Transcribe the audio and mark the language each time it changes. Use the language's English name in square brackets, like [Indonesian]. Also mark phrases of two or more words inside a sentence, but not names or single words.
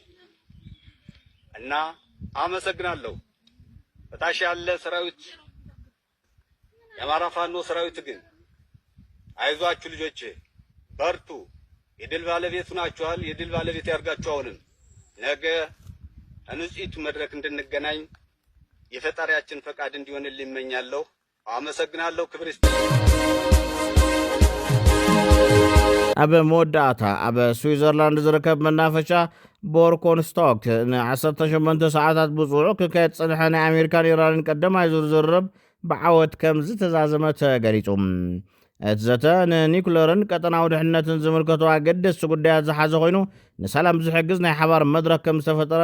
[Amharic] እና አመሰግናለሁ። በታች ያለ ሰራዊት የአማራ ፋኖ ሰራዊት ግን አይዟችሁ ልጆቼ በርቱ፣ የድል ባለቤት ናችኋል። የድል ባለቤት ያርጋችሁ። አሁንም ነገ አንጽይቱ መድረክ እንድንገናኝ የፈጣሪያችን ፈቃድ እንዲሆንልኝ እመኛለሁ። አመሰግናለሁ። ክብር ይስጥልኝ። [Tigrinya] ኣብ መወዳእታ ኣብ ስዊዘርላንድ ዝርከብ መናፈሻ ቦርኮንስቶክ ን18 ሰዓታት ብጽዑቕ ክካየድ ዝጸንሐ ናይ ኣሜሪካን ኢራንን ቀዳማይ ዙር ዝርርብ ብዓወት ከም ዝተዛዘመ ተገሊጹ። እቲ ዘተ ንኒኩለርን ቀጠናዊ ድሕንነትን ዝምልከቱ ኣገደስቲ ጉዳያት ዝሓዘ ኮይኑ ንሰላም ዝሕግዝ ናይ ሓባር መድረክ ከም ዝተፈጠረ